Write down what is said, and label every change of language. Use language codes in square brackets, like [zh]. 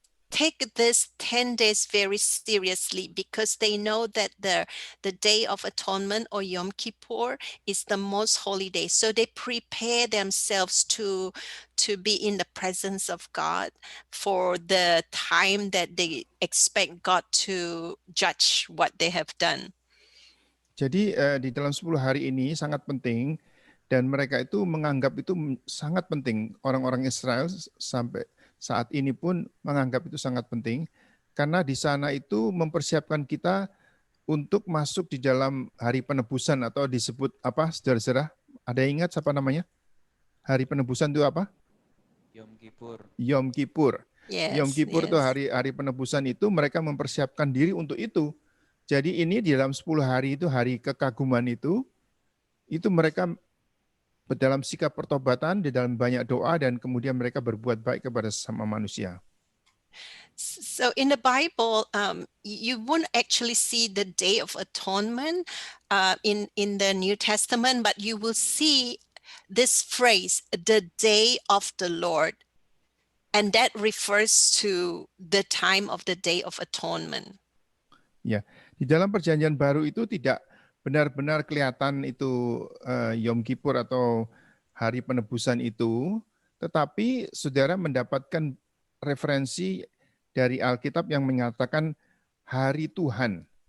[en] take this 10 days very seriously because they know that the Day of Atonement or Yom Kippur is the most holy day. So they prepare themselves to be in the presence of God for the time that they expect God to judge what they have done. [id] Jadi di dalam 10 hari ini sangat penting dan mereka itu menganggap itu sangat penting. Orang-orang Israel sampai saat ini pun menganggap itu sangat penting karena di sana itu mempersiapkan kita untuk masuk di dalam hari penebusan atau disebut apa, saudara-saudara? Ada yang ingat apa namanya? Hari penebusan itu apa? Yom Kippur. Yom Kippur. Yom [en] Yes, [id] Kippur itu [en] yes. [id] hari penebusan itu mereka mempersiapkan diri untuk itu. Jadi ini di dalam 10 hari itu hari kekaguman itu mereka dalam sikap pertobatan, di dalam banyak doa dan kemudian mereka berbuat baik kepada sesama manusia. [en] So in the Bible, you won't actually see the Day of Atonement in the New Testament, but you will see this phrase, the Day of the Lord. And that refers to the time of the Day of Atonement. [id] Ya, di dalam perjanjian baru itu tidak benar-benar kelihatan itu Yom Kippur atau hari penebusan itu, tetapi saudara mendapatkan referensi dari Alkitab yang mengatakan hari Tuhan.